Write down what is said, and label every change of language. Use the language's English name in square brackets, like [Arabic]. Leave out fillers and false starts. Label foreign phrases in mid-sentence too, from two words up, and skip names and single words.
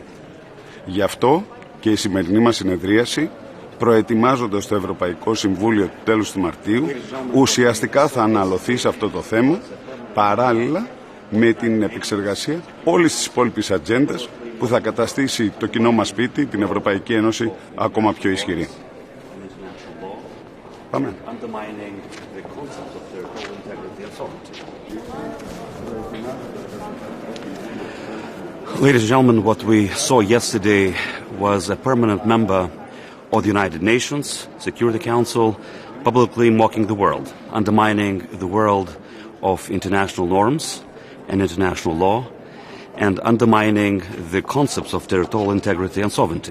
[Greek] Γι' αυτό και η σημερινή μας συνεδρίαση, προετοιμάζοντας το Ευρωπαϊκό Συμβούλιο του τέλους του Μαρτίου, ουσιαστικά θα αναλωθεί σε αυτό το θέμα παράλληλα με την επεξεργασία όλης της υπόλοιπης ατζέντας που θα καταστήσει το κοινό μας σπίτι, την Ευρωπαϊκή Ένωση, ακόμα πιο ισχυρή. Πάμε. [English] Ladies and gentlemen, what we saw yesterday was a permanent member of the United Nations Security Council publicly mocking the world, undermining the world of international norms and international law, and undermining the concepts of territorial integrity and sovereignty.